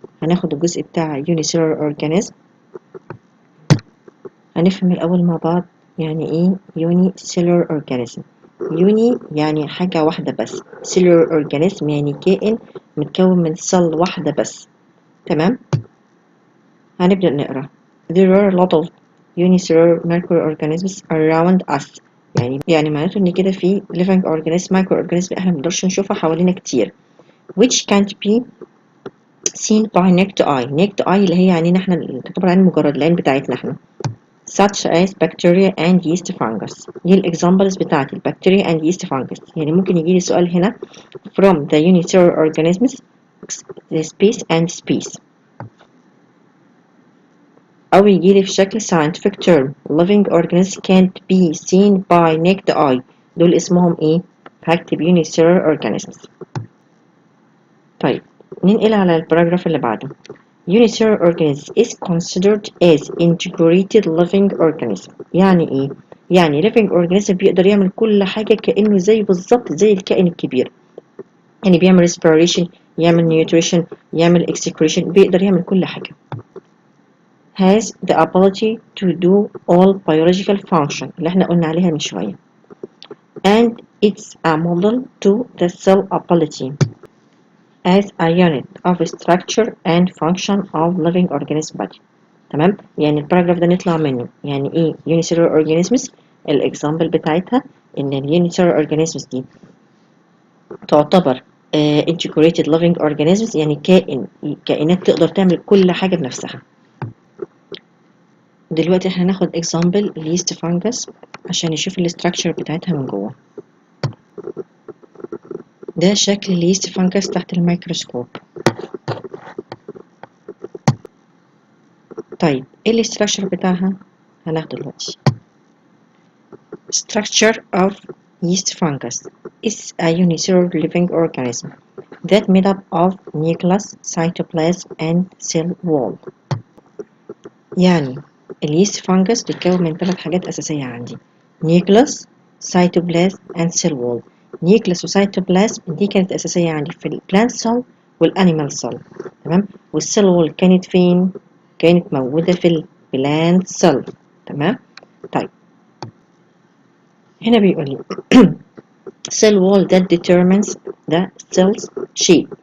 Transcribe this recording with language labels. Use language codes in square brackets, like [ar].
[ar] هناخد الجزء بتاع unicellular organism. هنفهم الأول مع بعض يعني إيه unicellular organism. uni يعني حاجة واحدة بس، cellular organism يعني كائن متكون من cell واحدة بس. تمام؟ هنبدأ نقرأ. [en] There are a lot of unicellular microorganisms around us. [ar] يعني معناته ان كده في living organism microorganism احنا منقدرش نشوفها حوالينا كتير [en] which can't be seen by naked eye [ar] اللي هي عينينا احنا تعتبر عين مجرد العين بتاعتنا احنا [en] such as bacteria and yeast fungus. [ar] دي الاكزامبلز بتاعت البكتيريا and yeast fungus. يعني ممكن يجي لي سؤال هنا [en] from the unicellular organisms space and space، [ar] أو يجيلي في شكل [en] scientific term living organisms can't be seen by naked eye. [ar] دول اسمهم ايه؟ هكتب unicellular organisms. طيب ننقل على الباراجراف اللي بعده. [en] unicellular organism is considered as integrated living organism. [ar] يعني ايه؟ يعني living organism بيقدر يعمل كل حاجة كأنه زي بالظبط زي الكائن الكبير. يعني بيعمل respiration، يعمل nutrition، يعمل excretion، بيقدر يعمل كل حاجة. [en] has the ability to do all biological function [ar] اللي احنا قلنا عليها من شوية. [en] and it's a model to the cell ability as a unit of structure and function of living organism body. [ar] تمام؟ يعني الباراجراف ده نطلع منه يعني ايه unicellular organisms. الاكزامبل بتاعتها ان unicellular organisms دي تعتبر integrated living organisms، يعني كائنات تقدر تعمل كل حاجة بنفسها. دلوقتي احنا هناخد example yeast fungus عشان نشوف الاستراكشر بتاعتها من جوه. ده شكل اليست فانجس تحت الميكروسكوب. طيب ايه الاستراكشر بتاعها؟ هناخده دلوقتي. [en] Structure of yeast fungus is a unicellular living organism that made up of nucleus, cytoplasm and cell wall. [ar] يعني اليست فانجس بيتكون من 3 حاجات أساسية عندي: nucleus, cytoplasm and cell wall. nucleus وcytoplasm دي كانت أساسية عندي في البلانت سيل والانيمال سيل. تمام؟ والسيل وول كانت فين؟ كانت موجودة في البلانت سيل. تمام؟ طيب هنا بيقول لي [en] cell wall that determines the cell's shape.